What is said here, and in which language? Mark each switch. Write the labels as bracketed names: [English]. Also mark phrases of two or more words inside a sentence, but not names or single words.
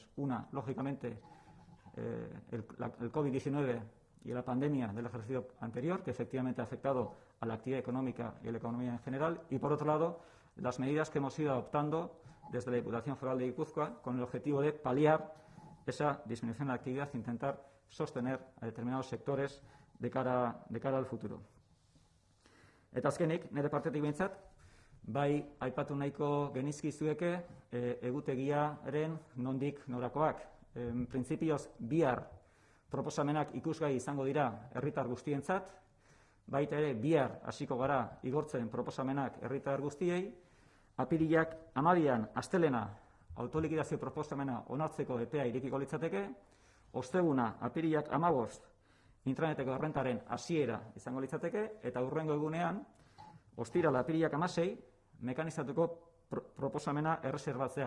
[Spanish] Una, lógicamente, el COVID-19 y la pandemia del ejercicio anterior, que efectivamente ha afectado a la actividad económica y a la economía en general, y por otro lado, las medidas que hemos ido adoptando desde la Diputación Foral de Guipúzcoa con el objetivo de paliar esa disminución de la actividad e intentar sostener a determinados sectores de cara al futuro. [Basque] Eta azkenik, nire partetik behintzat, bai aipatu nahiko genizkizueke egutegiaren nondik norakoak. Printzipioz bihar proposamenak ikusgai izango dira herritar guztientzat, baita ere bihar hasiko gara igortzen proposamenak herritar guztiei, apirilak 12an astelena autolikidazio proposamena onartzeko epea irekiko litzateke, osteguna apirilak 15 intraneteko errentaren hasiera izango litzateke, eta hurrengo egunean Ostirala apirilak 16, mekanizatuko proposamena erreserbatzea.